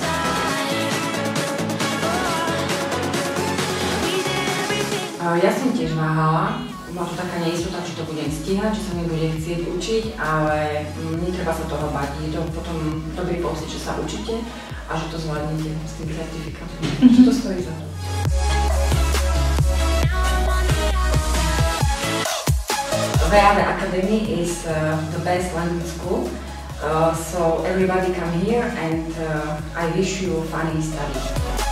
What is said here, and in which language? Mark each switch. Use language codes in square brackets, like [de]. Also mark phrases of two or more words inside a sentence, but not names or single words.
[sk] Ja som tiež váhala, bola to taká neistota, či to budem stíhať, či sa mi bude chcieť učiť, ale netreba sa toho bať. Je to potom dobrý pocit, že sa učíte a že to zvládnete s tým certifikátom. Že to stojí za to. [en] VAD Academy is the best language school, so everybody come here and I wish you funny studies.